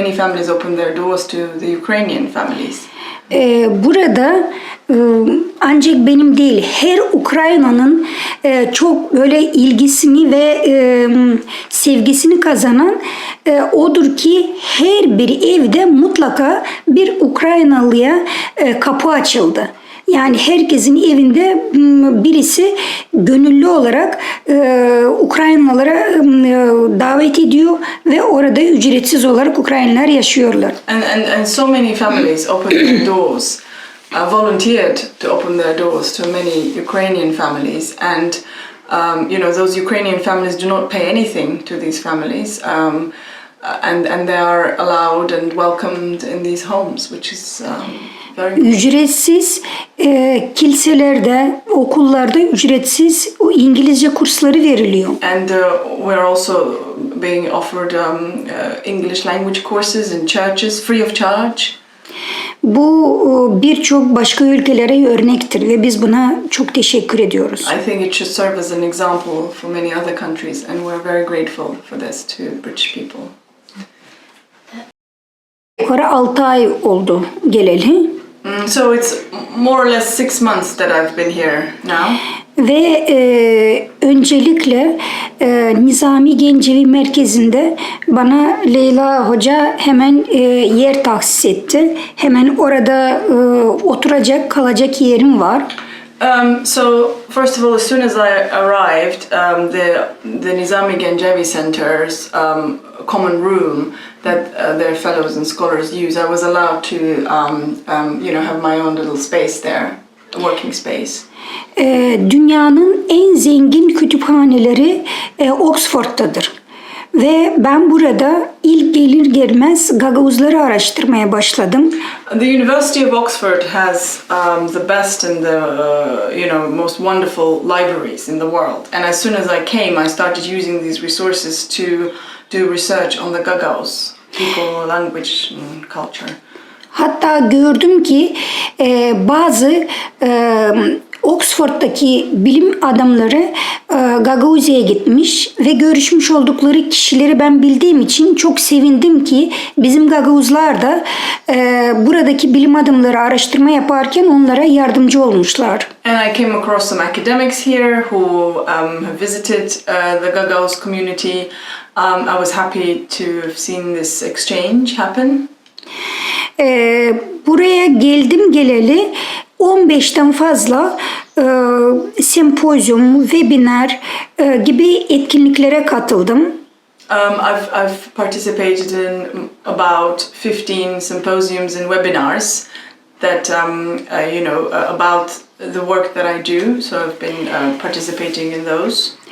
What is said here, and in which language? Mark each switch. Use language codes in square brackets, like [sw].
[en] Many families opened their doors to the Ukrainian families. [tr] Burada ancak benim değil, her Ukrayna'nın çok böyle ilgisini ve sevgisini kazanan odur ki her bir evde mutlaka bir Ukraynalıya kapı açıldı. Yani herkesin evinde birisi gönüllü olarak Ukraynalılara davet ediyor ve orada ücretsiz olarak Ukraynalılar yaşıyorlar. [en] And so many families opened their doors, volunteered to open their doors to many Ukrainian families, and those Ukrainian families do not pay anything to these families. and they are allowed and welcomed in these homes, which is very good. [tr] Ücretsiz kiliselerde, okullarda ücretsiz İngilizce kursları veriliyor. [en] And we're also being offered English language courses in churches free of charge. [tr] Bu birçok başka ülkelere örnektir ve biz buna çok teşekkür ediyoruz. [en] I think it should serve as an example for many other countries, and we're very grateful for this to British people. [tr] Yukarı 6 ay oldu geleli. [en] So it's more or less 6 months that I've been here now. [tr] Ve öncelikle Nizami Gencevi Merkezi'nde bana Leyla Hoca hemen yer tahsis etti. Hemen orada oturacak, kalacak yerim var. [en] So first of all, as soon as I arrived, the Nizami Gencevi Center's common room that their fellows and scholars use, I was allowed to have my own little space there, a working space. [tr] Dünyanın en zengin kütüphaneleri Oxford'tadır. Ve ben burada ilk gelir gelmez Gagavuzları araştırmaya başladım. [en] The University of Oxford has the best and the most wonderful libraries in the world. And as soon as I came, I started using these resources to do research on the Gagauz people, language, and culture. [tr] Hatta gördüm ki bazı Oxford'daki bilim adamları Gagauzya'ya gitmiş ve görüşmüş oldukları kişileri ben bildiğim için çok sevindim ki bizim Gagauzlar da buradaki bilim adamları araştırma yaparken onlara yardımcı olmuşlar. [en] And I came across some academics here who have visited the Gagauz community. I was happy to have seen this exchange happen. [tr] Buraya geldim geleli 15'ten fazla sempozyum, webinar gibi etkinliklere katıldım. [en] I've participated in about 15 symposiums and webinars that about the work that I do. So I've been participating in those.